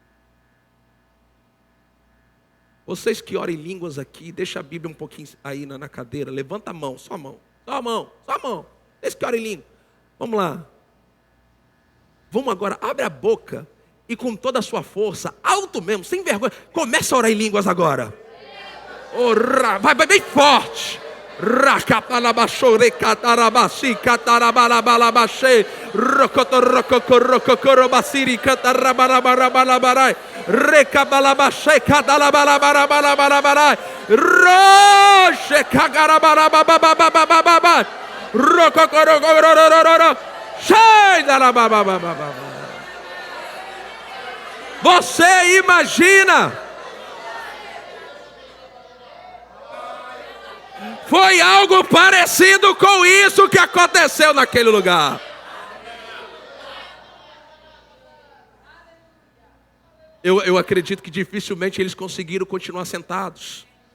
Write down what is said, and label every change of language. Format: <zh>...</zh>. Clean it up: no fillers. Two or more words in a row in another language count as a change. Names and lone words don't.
<pt>Vocês que oram em línguas aqui, deixa a Bíblia um pouquinho aí na cadeira, levanta a mão, só a mão, só a mão, só a mão. Vocês que oram em língua, vamos lá. Vamos agora, abre a boca e com toda a sua força, alto mesmo, sem vergonha, começa a orar em línguas agora. Vai bem forte. Racatalabachore catarabasi catarabalabalabachei rocotorrococorrococorobasiri catarabarabarabarabarai recabalabachei catalabalabarabarabarai roche cagarabarababababababai rococorrocororororo chei darabababababa. Você imagina Foi algo parecido com isso que aconteceu naquele lugar. Eu acredito que dificilmente eles conseguiram continuar sentados.</pt>